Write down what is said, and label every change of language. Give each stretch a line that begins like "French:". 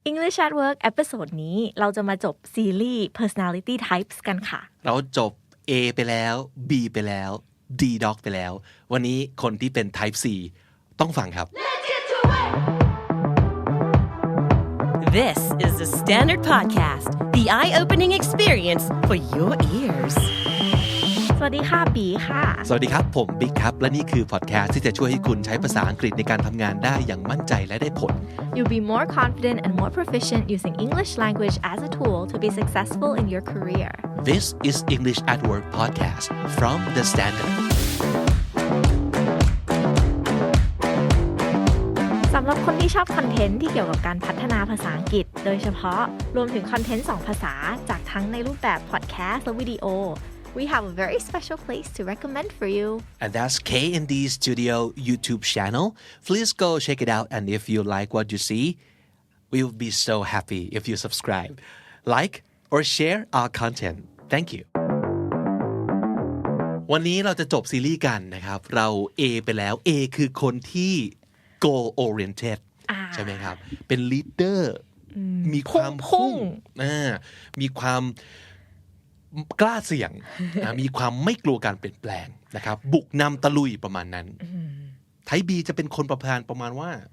Thai: English at Work เอพิโซดนี้เราจะมาจบซีรีส์ Personality Types กันค่ะ เราจบ A ไปแล้ว B ไปแล้ว D Dog ไปแล้ววันนี้คนที่เป็น Type C ต้องฟังครับ
English: This is the Standard Podcast, the eye-opening experience for your ears.
Thai: สวัสดีค่ะปีค่ะ สวัสดีครับผมบิ๊กครับและนี่คือพอดแคสต์ที่จะช่วยให้คุณใช้ภาษาอังกฤษในการทำงานได้อย่างมั่นใจและได้ผล
English: You'll be more confident and more proficient using English language as a tool to be successful in your career. This is English at Work podcast from The Standard
Thai: สำหรับคนที่ชอบคอนเทนต์ที่เกี่ยวกับการพัฒนาภาษาอังกฤษโดยเฉพาะรวมถึงคอนเทนต์2ภาษาจากทั้งในรูปแบบพอดแคสต์และวิดีโอ
English: We have a very special place to recommend for you. And that's K&D Studio YouTube channel. Please go check it out. And if you like what you see, we will be so happy if you subscribe, like, or share our content. Thank you.
Thai: วันนี้เราจะจบซีรีส์กันนะครับเรา A ไปแล้ว A คือคนที่ goal oriented ใช่ไหมครับเป็น leader มีความพุ่งมีความกล้าเสี่ยง มีความไม่กลัวการเปลี่ยนแปลงนะครับบุกนำตะลุยประมาณนั้นไทยบีจะเป็นคนประมาณว่า